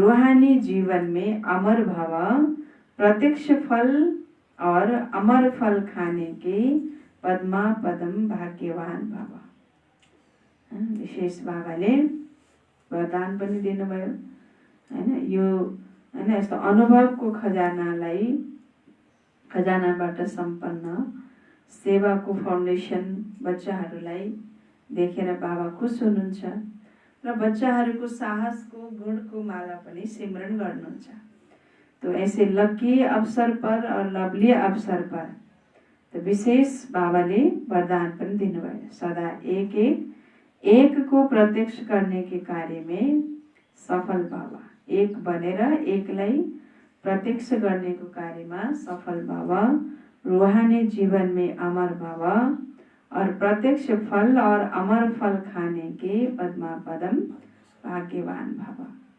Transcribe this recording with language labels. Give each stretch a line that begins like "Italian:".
Hindi: रूहानी जीवन में अमर भव, प्रत्यक्ष फल और अमर फल खाने के पद्मा पदम भाग्यवान भव।
Nepali: विशेष बाबाले वरदान पनि दिनुभयो हैन। यो हैन, यस्तो अनुभवको खजानाबाट सम्पन्न सेवाको फाउन्डेसन बच्चाहरूलाई देखेर बाबा खुस हुनुहुन्छ र बच्चाहरूको साहसको गुणको माला पनि सिमरण गर्नुहुन्छ।
Hindi: तो ऐसे लकी अवसर पर और लवली अवसर पर तो विशेष
Nepali: बाबाले वरदान पनि दिनुभयो।
Hindi: सदा एक को प्रत्यक्ष करने के कार्य में सफल बाबा,
Nepali: एक बनेर एकलाई
Hindi: प्रत्यक्ष करने को कार्य में सफल बाबा, रूहानी जीवन में अमर बाबा और प्रत्यक्ष फल और अमर फल खाने के पद्मा पदम भाग्यवान बाबा।